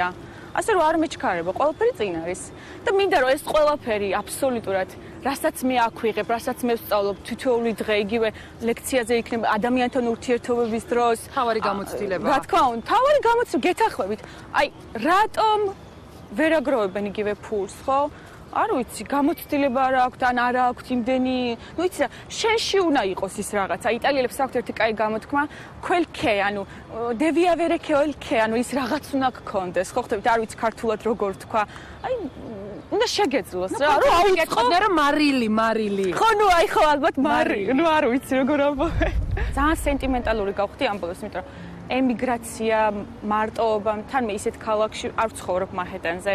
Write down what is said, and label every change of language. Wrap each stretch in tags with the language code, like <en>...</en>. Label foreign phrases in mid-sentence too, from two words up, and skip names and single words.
<ka>ასე რომ არ მეჩქარება, ყველაფერი წინ არის. და მინდა რომ ეს ყველაფერი აბსოლუტურად, რასაც მე აქ ვიღებ, რასაც მე ვსწავლობ, თითოეული დღე იგივე ლექციაზე იქნება ადამიანთან ურთიერთობების დროს, თავარი გამოცდილება. რა თქმა უნდა, თავარი გამოცდილება გეთახვებით. აი, რატომ ვერ აგროვებენ იგივე ფულს, ხო? არ ვიცი, გამოცდილება არ აქვს ან არა აქვს იმდენი, ну იცი რა, შენში უნდა იყოს ის რაღაცა. იტალიელებს აქვთ ერთი კაი გამოთქმა,</ka> <it>quel che, ანუ devi avere quel che,</it> <ka>ანუ ის რაღაც უნდა გქონდეს. ხო ხტებით, არ ვიცი ქართულად როგორ თქვა. აი, უნდა შეგეძლოს რა, რომ აუწყო რომ მარილი. ხო, ну აი ხო ალბათ მარი, ну არ ვიცი როგორ ამბობენ. ძალიან სენტიმენტალური გავხდი ამ ბოლოს, იმიტომ რომ ემიგრაცია, მარტოობა, თან მე ისეთ ქალაქში არ ვცხოვრობ მანჰეტენზე.</ka>